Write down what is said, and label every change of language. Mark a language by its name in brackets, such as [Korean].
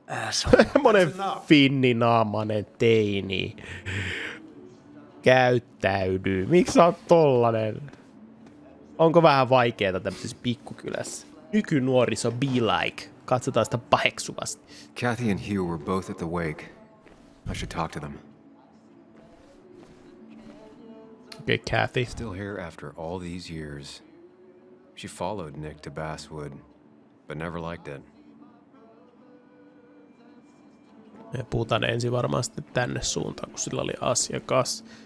[Finnish] Semmonen finninaamainen teini. Käyttäydy. Miksi sä oot tollanen? Onko vähän vaikeeta tämmöisessä pikkukylässä? Nykynuoriso [English] be like. [Finnish] Katsotaan sitä paheksuvasti. [English] Kathy and Hugh were both at the wake. I should talk to them. Okay, Kathy. Still here after all these years. She followed Nick to Basswood, but never liked it. [Finnish] Me puhutaan ensin varmaan sitten tänne suuntaan, kun sillä oli asiakas.